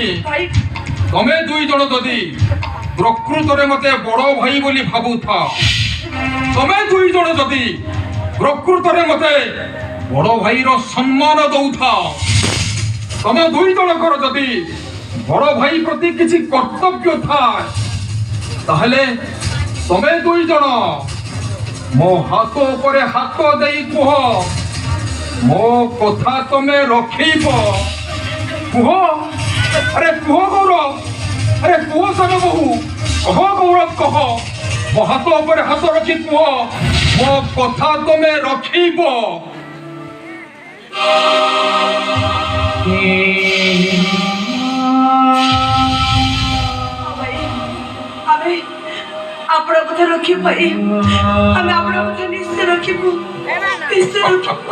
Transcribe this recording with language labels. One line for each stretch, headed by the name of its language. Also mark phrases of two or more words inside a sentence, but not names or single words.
Odia: ତମେ ଦୁଇ ଜଣ ଯଦି ପ୍ରକୃତରେ ମତେ ବଡ ଭାଇ ବୋଲି ଭାବୁଥା, ତମେ ଦୁଇ ଜଣ ଯଦି ପ୍ରକୃତରେ ମତେ ବଡ ଭାଇର ସମ୍ମାନ ଦଉଥା, ତମେ ଦୁଇ ଜଣଙ୍କର ଯଦି ବଡ ଭାଇ ପ୍ରତି କିଛି କର୍ତ୍ତବ୍ୟ ଥାଏ, ତାହେଲେ ତମେ ଦୁଇ ଜଣ ମୋ ହାତ ଉପରେ ହାତ ଦେଇ କୁହ, ମୋ କଥା ତମେ ରଖେଇବ। କୁହ, ଆରେ କୁହ ଗୌରବ, ଆରେ କୁହ ସାନ ବୋହୂ, କହ ଗୌରବ କହ ମୋ ହାତ ଉପରେ ହାତ ରଖି କୁହ ମୋ କଥା ତମେ ରଖିବ। ଆମେ ଆପଣ କଥା ରଖିବୁ ଭାଇ, ଆମେ ଆପଣଙ୍କ କଥା ନିଶ୍ଚୟ ରଖିବୁ, ନିଶ୍ଚୟ ରଖିବୁ।